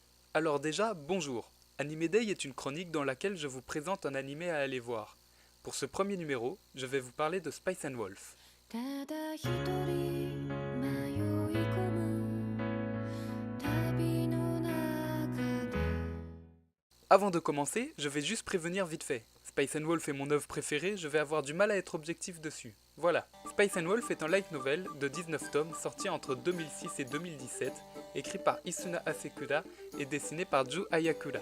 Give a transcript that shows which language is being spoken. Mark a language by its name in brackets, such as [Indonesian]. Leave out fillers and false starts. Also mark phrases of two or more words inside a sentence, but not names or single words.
[French] Alors déjà, bonjour. Anime Day est une chronique dans laquelle je vous présente un animé à aller voir. Pour ce premier numéro, je vais vous parler de Spice and Wolf. [Japanese] ただ一人迷い込む旅の中で [French] Avant de commencer, je vais juste prévenir vite fait. Spice and Wolf est mon œuvre préférée, je vais avoir du mal à être objectif dessus. Voilà. Spice and Wolf est un light novel de 19 tomes sorti entre 2006 et 2017, écrit par Isuna Asekura et dessiné par Ju Ayakura.